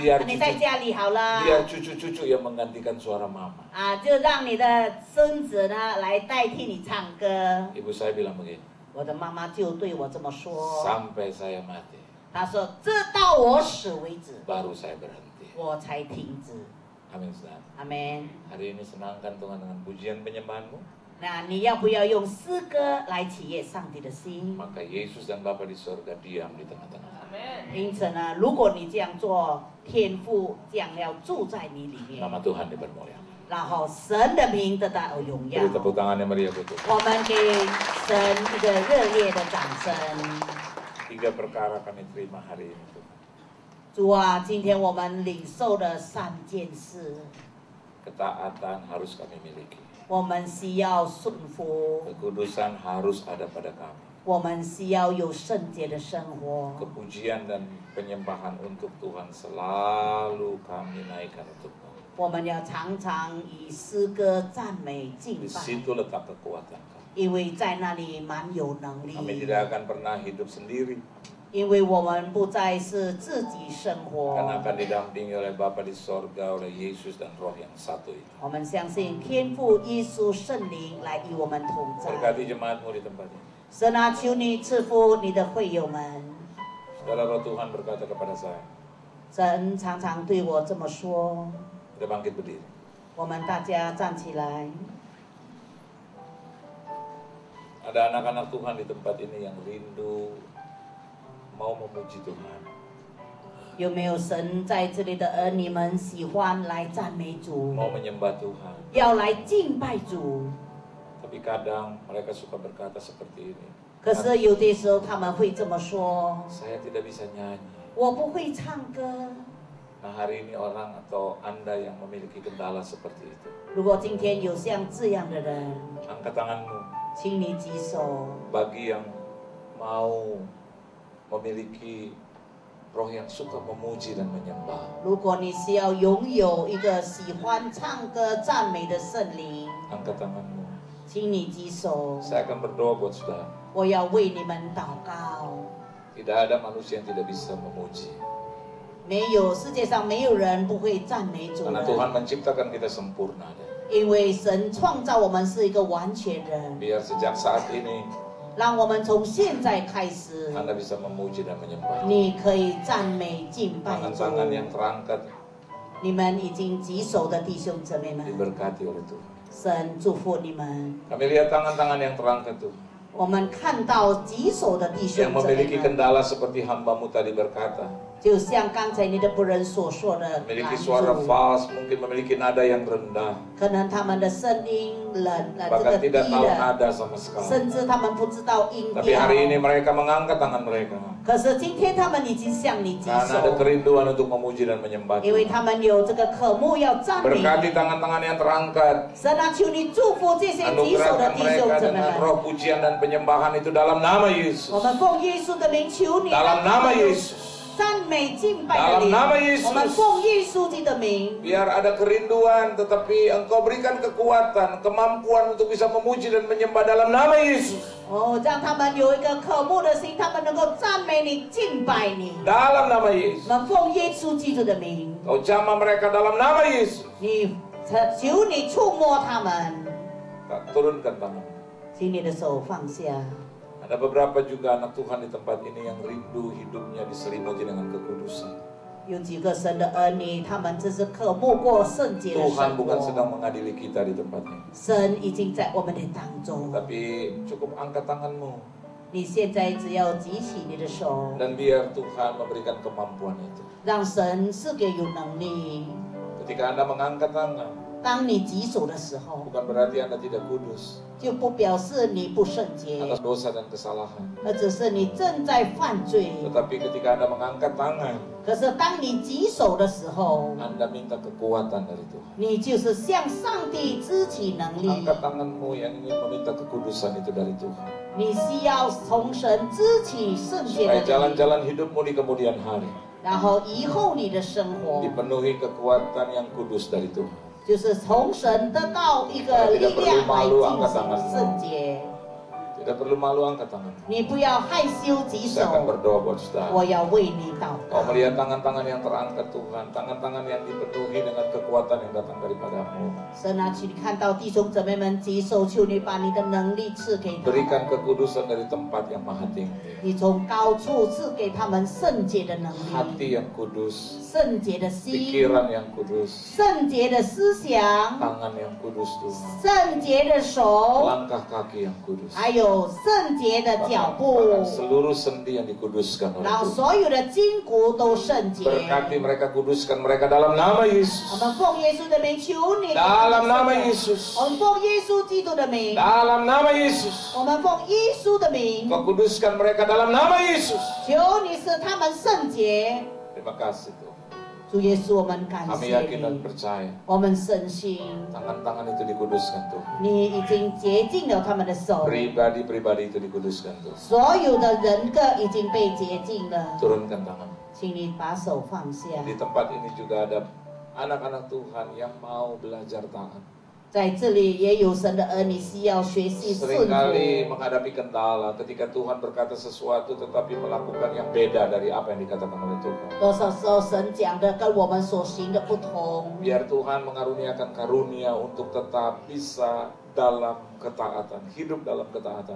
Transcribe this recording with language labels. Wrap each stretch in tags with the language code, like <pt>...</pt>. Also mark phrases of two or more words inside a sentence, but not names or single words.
<id>Biar</id> <zh>你在家里好了。</zh> <id>Biar cucu-cucu yang menggantikan suara mama.</id> <zh>啊，就让你的孙子呢来代替你唱歌。</zh> <id>Ibu saya bilang begini.</id> <zh>我的妈妈就对我这么说，</zh> <id>Sampai saya mati.</id> <zh>她说直到我死为止，</zh> <id>Baru saya berhenti.</id> <zh>我才停止。</zh> <id>Amin saudara.</id> <zh>阿门。</zh> <id>Hari ini senangkan Tuhan dengan pujian penyembahanmu.</id> <zh>那你要不要用诗歌来喜悦上帝的心？</zh> <id>maka Yesus dan Bapa di surga diam di tengah-tengah.</id> <zh>因此呢，如果你这样做，天父将要住在你里面，</zh> <id>Nama Tuhan dipermuliakan.</id> <zh>然后神的名得到荣耀。</zh> <id>Beri tepuk tangan yang meriah buat Tuhan.</id> <zh>我们给神一个热烈的掌声。</zh> <id>3 perkara kami terima hari ini. Tuhan.</id> <zh>主啊，今天我们领受的3件事，</zh> <id>Ketaatan harus kami miliki.</id> <zh>我们需要顺服，</zh> <id>Kekudusan harus ada pada kami.</id> <zh>我们需要有圣洁的生活。</zh> <id>Kepujian dan penyembahan untuk Tuhan selalu kami naikkan untuk Tuhan.</id> <zh>我们要常常以诗歌赞美敬</zh> <id>Di</id> <zh>拜，</zh> <id>situ letak kekuatan kami.</id> <zh>因为在那里蛮有能</zh> <id>Kami</id> <zh>力。</zh> <id>tidak akan pernah hidup sendiri.</id> <zh>因为我们不再是自己生</zh> <id>Karena</id> <zh>活，</zh> <id>akan didampingi oleh Bapa di sorga, oleh Yesus dan Roh yang satu itu.</id> <zh>我们相信天父、耶稣、圣灵来与我们同在。</zh> <id>Berkati jemaatmu di tempat ini.</id> <zh>神啊，求你赐福你的会友们。</zh> <id>Saudara Roh Tuhan berkata kepada saya,</id> <zh>神常常对我这么说。</zh> <id>kita bangkit berdiri.</id> <zh>我们大家站起来。</zh> <id>Ada anak-anak Tuhan di tempat ini yang rindu mau memuji Tuhan.</id> <zh>有没有神在这里的儿女们喜欢来赞美主，</zh> <id>Mau menyembah Tuhan.</id> <zh>要来敬拜主？</zh> <id>Tapi kadang mereka suka berkata seperti ini.</id> <zh>可是有的时候他们会这么说</zh> <id>Saya tidak bisa nyanyi.</id> <zh>我不会唱歌。</zh> <id>Nah hari ini orang atau Anda yang memiliki kendala seperti itu.</id> <zh>如果今天有像这样的人，</zh> <id>Angkat tanganmu</id> <zh>请你举手。</zh> <id>bagi yang mau memiliki roh yang suka memuji dan menyembah.</id> <zh>如果你需要拥有一个喜欢唱歌赞美的圣灵，</zh> <id>Angkat tanganmu.</id> <zh>请你举手。</zh> <id>Saya akan berdoa buat saudara.</id> <zh>我要为你们祷告。</zh> <id>Tidak ada manusia yang tidak bisa memuji.</id> <zh>没有，世界上没有人不会赞美主</zh> <id>Karena</id> <zh>的，</zh> <id>Tuhan menciptakan kita sempurna.</id> <zh>因为神创造我们是一个完全人。</zh> <id>Biar sejak saat ini</id> <zh>让我们从现在开始，</zh> <id>Anda bisa memuji dan menyembah.</id> <zh>你可以赞美敬拜主。</zh> <id>Tangan-tangan yang terangkat</id> <zh>你们已经举手的弟兄姊妹们，</zh> <id>diberkati oleh Tuhan.</id> <zh>神祝福你们。</zh> <id>Kami lihat tangan-tangan yang terangkat tuh.</id> <zh>我们看到举手的弟兄</zh> <id>Yang</id> <zh>姊妹</zh> <id>memiliki</id> <zh>们，</zh> <id>kendala seperti hambamu tadi berkata.</id> <zh>就像刚才你的仆人所说的，</zh> <id>Memiliki suara fals, mungkin memiliki nada yang rendah.</id> <zh>可能他们的声音冷，这</zh> <id>Bahkan</id> <zh>个低</zh> <id>tidak tahu</id> <zh>的，</zh> <id>nada sama sekali.</id> <zh>甚至他们不知道音</zh> <id>Tapi</id> <zh>调。</zh> <id>hari ini mereka mengangkat tangan mereka.</id> <zh>可是今天他们已经向你举</zh> <id>Karena ada</id> <zh>手，</zh> <id>kerinduan untuk memuji dan menyembah</id> <zh>因为</zh> <id>Tuhan.</id> <zh>他们有这个渴慕要赞美</zh> <id>Berkati</id> <zh>你。</zh> <id>tangan-tangan yang terangkat.</id> <zh>神啊，求你祝福这些举手的</zh> <id>Anugerahkan</id> <zh>弟兄</zh> <id>mereka</id> <zh>姊妹</zh> <id>dengan</id> <zh>们。</zh> <id>roh pujian dan penyembahan itu dalam nama Yesus.</id> <zh>我们奉耶稣的名求你，</zh> <id>Dalam</id> <zh>让他</zh> <id>nama</id> <zh>们有</zh> <id>Yesus.</id> <zh>赞美敬拜的</zh> <id>Dalam</id> <zh>灵。</zh> <id>nama Yesus.</id> <zh>我们奉耶稣基督的名，</zh> <id>Biar ada kerinduan, tetapi Engkau berikan kekuatan, kemampuan untuk bisa memuji dan menyembah dalam nama Yesus.</id> <zh>哦，让他们有一个渴慕的心，他们能够赞美你、敬拜你。</zh> <id>Dalam nama Yesus.</id> <zh>我们奉耶稣基督的名，</zh> <id>Kau jamah mereka dalam nama Yesus.</id> <zh>你求你触摸他们，</zh> <id>Turunkan tangan.</id> <zh>请你的手放下。</zh> <id>Ada beberapa juga anak Tuhan di tempat ini yang rindu hidupnya diselimuti dengan kekudusan.</id> <zh>有几个神的儿女，他们只是渴慕过圣洁的</zh> <id>Tuhan</id> <zh>生</zh> <id>bukan</id> <zh>活。</zh> <id>sedang mengadili kita di tempat ini.</id> <zh>神已经在我们的当中，</zh> <id>Tapi cukup angkat tanganmu</id> <zh>你现在只要举起你的手，</zh> <id>dan biar Tuhan memberikan kemampuan itu.</id> <zh>让神赐给有能力。</zh> <id>Ketika Anda mengangkat tangan,</id> <zh>当你举手的时候，</zh> <id>bukan berarti Anda tidak kudus</id> <zh>就不表示你不圣洁，</zh> <id>atas dosa dan kesalahan.</id> <zh>而只是你正在犯罪。</zh> <id>Tetapi ketika Anda mengangkat tangan,</id> <zh>可是当你举手的时候，</zh> <id>Anda minta kekuatan dari Tuhan.</id> <zh>你就是向上帝支起能力，</zh> <id>Angkat tanganmu yang ingin meminta kekudusan itu dari Tuhan.</id> <zh>你需要从神支起圣洁</zh> <id>Supaya</id> <zh>的能力，</zh> <id>jalan-jalan hidupmu di kemudian hari</id> <zh>然后以后你的生活</zh> <id>dipenuhi kekuatan yang kudus dari Tuhan.</id> <zh>就是从神得到一个力量来进行圣洁。</zh> <id>Tidak perlu malu, angkat tangan.</id> <zh>你不要害羞举</zh> <id>Saya akan</id> <zh>手，</zh> <id>berdoa buat saudara.</id> <zh>我要为你祷</zh> <id>Kau</id> <zh>告。</zh> <id>melihat tangan-tangan yang terangkat Tuhan, tangan-tangan yang dipenuhi dengan kekuatan yang datang daripadamu.</id> <zh>神啊，求你看到弟兄姊妹们举手，求你把你的能力赐给他</zh> <id>Berikan</id> <zh>们，</zh> <id>kekudusan dari tempat yang maha tinggi.</id> <zh>你从高处赐给他们圣洁的能</zh> <id>Hati</id> <zh>力、</zh> <id>yang kudus,</id> <zh>圣洁的心、</zh> <id>pikiran yang kudus,</id> <zh>圣洁的思想、</zh> <id>tangan yang kudus Tuhan,</id> <zh>圣洁的手，</zh> <id>langkah kaki yang kudus.</id> <zh>还有圣洁的脚</zh> <id>Bahkan</id> <zh>步，</zh> <id>seluruh sendi yang dikuduskan oleh</id> <zh>然后</zh> <id>Tuhan.</id> <zh>所有的筋骨都圣洁。</zh> <id>Berkati mereka, kuduskan mereka dalam nama</id> <zh>我</zh> <id>Yesus.</id> <zh>们奉耶稣的名求你，</zh> <id>Dalam nama Yesus.</id> <zh>我们奉耶稣基督的名，</zh> <id>Dalam nama Yesus.</id> <zh>我们奉耶稣的名，</zh> <id>Kau kuduskan mereka dalam nama Yesus.</id> <zh>求你使他们圣洁。</zh> <id>Terima kasih Tuhan.</id> <zh>主耶稣，我们感</zh> <id>Kami</id> <zh>谢</zh> <id>yakin dan</id> <zh>你，</zh> <id>percaya</id> <zh>我们深信</zh> <id>tangan-tangan itu dikuduskan Tuhan.</id> <zh>你已经洁净了他们的手，</zh> <id>Pribadi-pribadi itu dikuduskan Tuhan.</id> <zh>所有的人格已经被洁净了。</zh> <id>Turunkan tangan.</id> <zh>请你把手放下。</zh> <id>Di tempat ini juga ada anak-anak Tuhan yang mau belajar taat.</id> <zh>在这里也有神的儿女需要学习顺</zh> <id>Seringkali</id> <zh>服。</zh> <id>menghadapi kendala ketika Tuhan berkata sesuatu tetapi melakukan yang beda dari apa yang dikatakan oleh Tuhan.</id> <zh>多少时候神讲的跟我们所行的不同，</zh> <id>Biar Tuhan mengaruniakan karunia untuk tetap bisa dalam ketaatan, hidup dalam ketaatan.</id>